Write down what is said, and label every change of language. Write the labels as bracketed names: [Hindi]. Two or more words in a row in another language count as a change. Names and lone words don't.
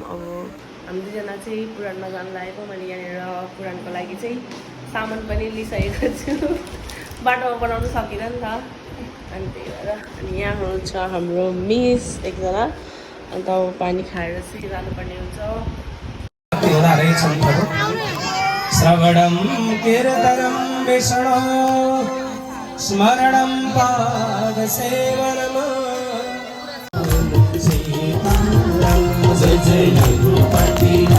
[Nepali] अब हामी दुईजना चाहिँ पुराणमा जानु लागेको। मैले यहाँनिर पुराणको लागि चाहिँ सामान पनि लिइसकेको छु। बाटोमा बनाउनु सकिनँ नि त, अनि त्यही भएर। अनि यहाँ हुनुहुन्छ हाम्रो मिस एकजना। अन्त अब पानी खाएर चाहिँ जानुपर्ने हुन्छ। [Sanskrit] श्रवणं कीर्तनं विष्णो स्मरणं पादसेवनम् जय जय रघुपति